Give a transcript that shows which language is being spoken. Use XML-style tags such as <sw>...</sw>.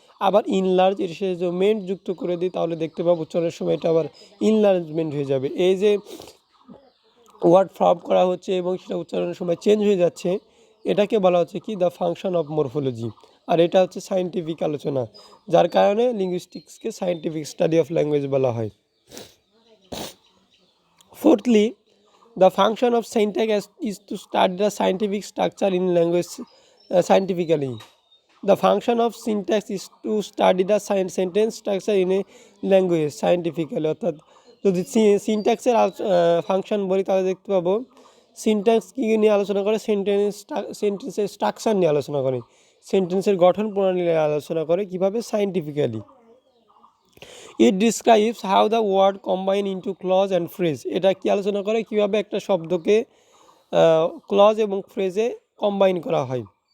<bn>আবার ইনলার্জ এর শেষে যদি মেন্ট যুক্ত করে দিই, তাহলে দেখতে পাবো উচ্চারণের সময় এটা আবার ইনলার্জমেন্ট হয়ে যাবে। এই যে ওয়ার্ড ফর্ম করা হচ্ছে এবং সেটা উচ্চারণের সময় চেঞ্জ হয়ে যাচ্ছে, এটাকে বলা হচ্ছে কি,</bn> <en>The function of morphology.</en> <bn>আর এটা হচ্ছে সায়েন্টিফিক আলোচনা, যার কারণে লিঙ্গুইস্টিক্সকে সায়েন্টিফিক স্টাডি অফ ল্যাঙ্গুয়েজ বলা হয়।</bn> <en>Fourthly, the function of syntax is to study the scientific structure in language scientifically. The function of syntax is to study the sentence structure in a language scientifically.</en> <bn>অর্থাৎ যদি সিনট্যাক্সের function বলি, তাহলে দেখতে পাবো syntax কী নিয়ে আলোচনা করে, সেন্টেন্সের স্ট্রাকচার নিয়ে আলোচনা করে, সেন্টেন্সের গঠন প্রণালী নিয়ে আলোচনা করে, কীভাবে, scientifically.</bn> <en>it describes how the word combine into clause and phrase,</en> <bn>এটা কি আলোচনা করে, কীভাবে একটা শব্দকে ক্লজ এবং ফ্রেজে কম্বাইন করা হয়।</bn>